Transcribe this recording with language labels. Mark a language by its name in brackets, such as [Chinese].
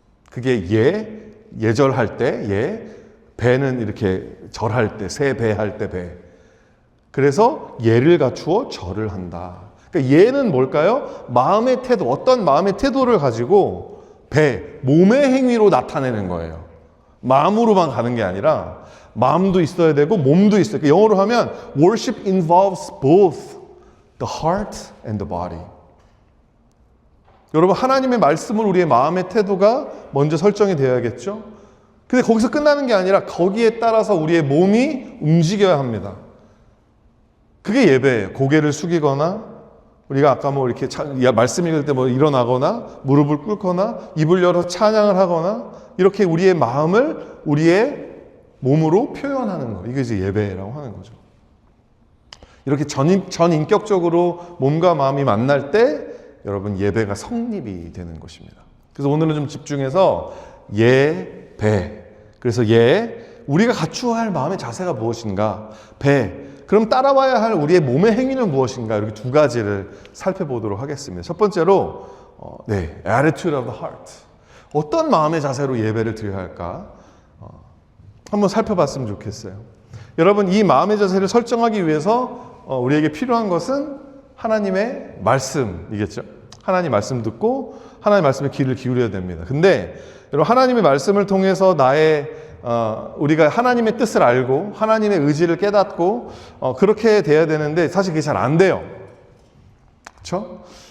[Korean] 그게 예절할 때, 배는 이렇게 절할 때, 새 배할 때 배. 그래서 예를 갖추어 절을 한다. 그러니까 예는 뭘까요? 마음의 태도, 어떤 마음의 태도를 가지고 몸의 행위로 나타내는 거예요. 마음으로만 가는 게 아니라 마음도 있어야 되고 몸도 있어야 돼요. 영어로 하면 [English] worship involves both the heart and the body. [Korean] 여러분, 하나님의 말씀을 우리의 마음의 태도가 먼저 설정이 되어야겠죠? 근데 거기서 끝나는 게 아니라 거기에 따라서 우리의 몸이 움직여야 합니다. 그게 예배예요. 고개를 숙이거나, 우리가 아까 뭐 이렇게 말씀 읽을 때 뭐 일어나거나, 무릎을 꿇거나, 입을 열어 찬양을 하거나, 이렇게 우리의 마음을 우리의 몸으로 표현하는 거. 이게 이제 예배라고 하는 거죠. 이렇게 전인격적으로 몸과 마음이 만날 때 여러분 예배가 성립이 되는 것입니다. 그래서 오늘은 좀 집중해서 예배. 그래서 우리가 갖추어야 할 마음의 자세가 무엇인가? 그럼 따라와야 할 우리의 몸의 행위는 무엇인가? 이렇게 두 가지를 살펴보도록 하겠습니다. [English] 첫 번째로 attitude of the heart. [Korean] 어떤 마음의 자세로 예배를 드려야 할까? 한번 살펴봤으면 좋겠어요. 여러분, 이 마음의 자세를 설정하기 위해서 우리에게 필요한 것은 하나님의 말씀이겠죠. 하나님 말씀 듣고 하나님 말씀에 귀를 기울여야 됩니다. 근데 여러분, 하나님의 말씀을 통해서 우리가 하나님의 뜻을 알고 하나님의 의지를 깨닫고 그렇게 돼야 되는데 사실 그게 잘 안 돼요. 그렇죠?